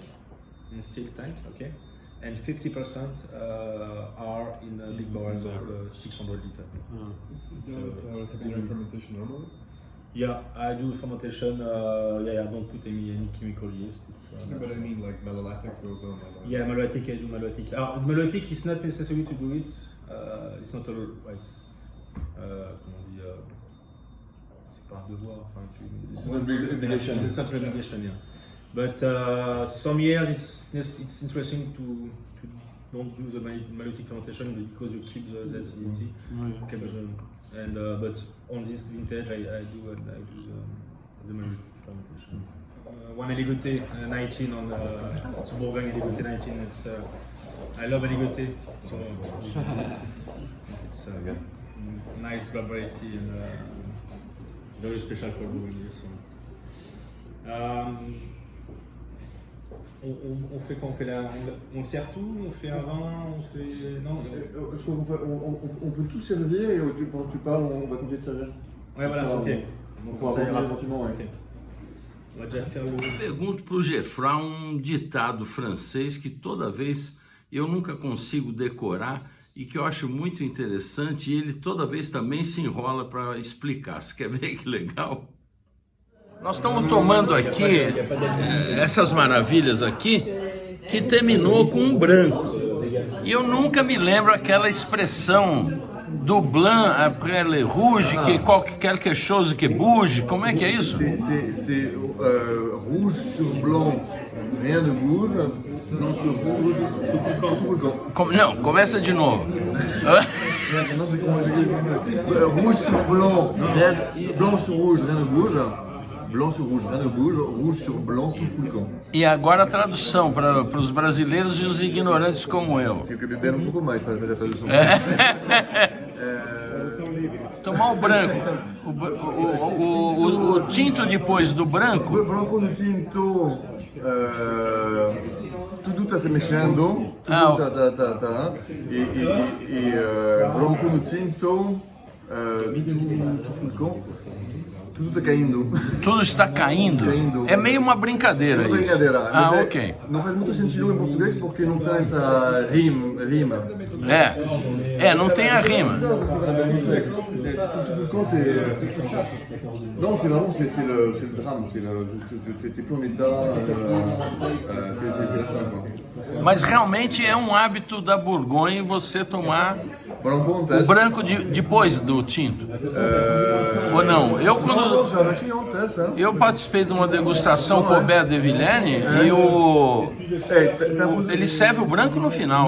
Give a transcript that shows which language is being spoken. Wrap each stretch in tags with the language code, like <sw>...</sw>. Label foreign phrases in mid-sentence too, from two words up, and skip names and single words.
<en>In steel tank, okay, and 50% are in big barrels of 600 liters. Secondary fermentation normally? Yeah, I do fermentation. I don't put any chemical yeast. But I mean like malolactic goes on. Yeah, malolactic, I do malolactic. Malolactic is not necessary to do it. It's not a. It's</en> <fr>comment on dit. C'est pas un devoir.</fr> <en>It's an obligation. It's not an obligation, yeah. But some years it's interesting to don't do the malolactic fermentation because you keep the acidity. And but on this vintage I do the malolactic fermentation. One Aligoté 19 on it's Bourgogne Aligoté 19. It's I love Aligoté, so it's nice variety and very special for Bourgogne.</en> <fr>So. On fait quoi? On sert tout? On fait un vin? On fait... Non, Je crois on peut tout servir et pendant que tu parles, on va continuer de servir. Ouais, voilà, ok. Donc ça ira rapidement, ouais. Okay. On va déjà faire le...</fr> <pt>Pergunto para o Geoffroy ditado francês que toda vez eu nunca consigo decorar e que eu acho muito interessante, e ele toda vez também se enrola para explicar. Você quer ver que legal? Nós estamos tomando aqui essas maravilhas aqui, que terminou com um branco. E eu nunca me lembro aquela expressão do</pt> <fr>blanc après le rouge, que quelque chose que bouge.</fr> <pt>Como é que é isso?</pt> <fr>C'est rouge sur blanc, rien ne bouge. Blanc sur rouge, tout fulgant. Não, começa de novo. Rouge sur blanc, blanc sur rouge, rien ne bouge. Blanc sur rouge, rien ne bouge, rouge sur blanc, tout fulgant.</fr> <pt>E agora a tradução para os brasileiros e os ignorantes como eu. Tem que beber pouco mais para fazer a tradução. Tomar o branco, o tinto depois do branco. Branco no tinto, tudo está se mexendo, e branco no tinto, tudo fulgant. Tudo está caindo. Tudo está caindo? É meio uma brincadeira isso. Brincadeira. Ok. Não faz muito sentido em português porque não tem essa rima. Não tem a rima.</pt> <fr>Non, c'est vraiment c'est le drame, t'es plus en état, c'est la fin, quoi.</fr> <pt>Mas realmente é um hábito da Bourgogne você tomar o branco depois do tinto. Ou não? Eu participei de uma degustação com o Robert de Villene e ele serve o branco no final.</pt>